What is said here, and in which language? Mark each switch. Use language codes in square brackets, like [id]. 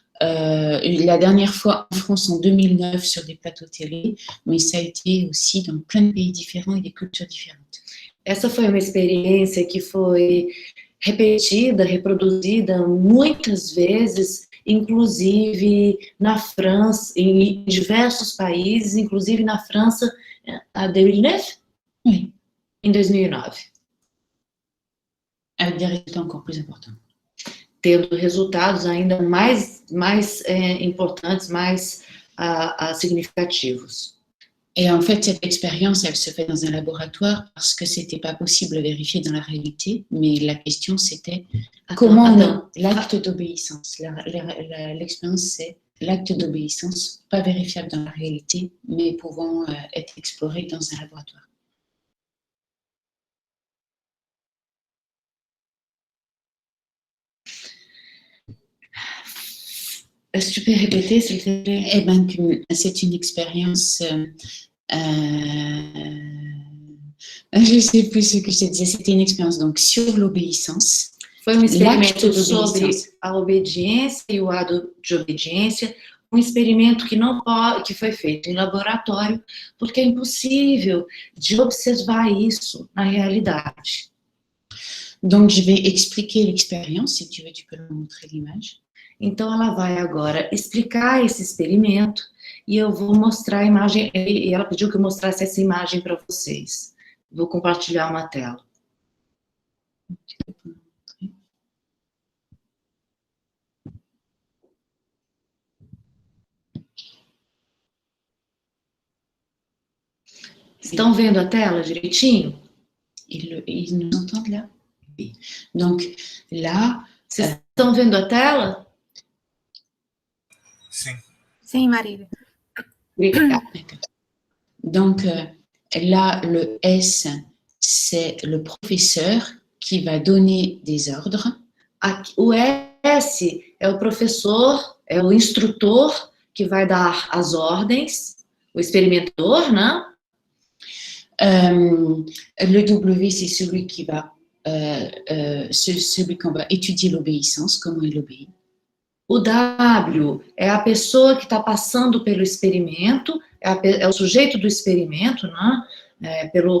[fr] La dernière fois en France en 2009 sur des plateaux télé, mais ça a été aussi dans plein de pays différents et des cultures différentes. [pt] Essa foi uma experiência que foi repetida, reproduzida muitas vezes, inclusive na França, em diversos países, inclusive na França, a 2009? [fr] Oui. [pt] Em 2009. [fr] Avec des résultats encore plus importants. [pt] Tendo resultados ainda mais importantes, mais significativos. [fr] Et en fait, cette expérience, elle se fait dans un laboratoire parce que c'était pas possible à vérifier dans la réalité, mais la question c'était l'acte d'obéissance. L'expérience, c'est l'acte d'obéissance, pas vérifiable dans la réalité, mais pouvant être exploré dans un laboratoire. Est-ce que tu peux répéter, s'il te plaît? Eh bien, c'est une expérience... je ne sais plus ce que je te disais. C'était une expérience donc, sur l'obéissance. [pt] Foi experimento sobre a obediência e o ato de obediência um experimento que não pode, que foi feito em laboratório, porque é impossível de observar isso na realidade. [fr] Donc, je vais expliquer l'expérience. Si tu veux, tu peux me montrer l'image. [pt] Então, ela vai agora explicar esse experimento e eu vou mostrar a imagem, e ela pediu que eu mostrasse essa imagem para vocês. Vou compartilhar uma tela. Estão vendo a tela direitinho? [fr] Ils nous entendent là? Oui. Donc, là... [pt] Vocês estão vendo a tela? Sim. Sim, Marília. Obrigada. [fr] Donc, là, le S, c'est le professeur qui va donner des ordres. [pt] Aqui, o S é o professor, é o instrutor que vai dar as ordens, o experimentador, né? [fr] Le W, c'est celui qui va, celui qu'on va étudier l'obéissance, comment il obéit. [pt] O W é a pessoa que está passando pelo experimento, é o sujeito do experimento, né?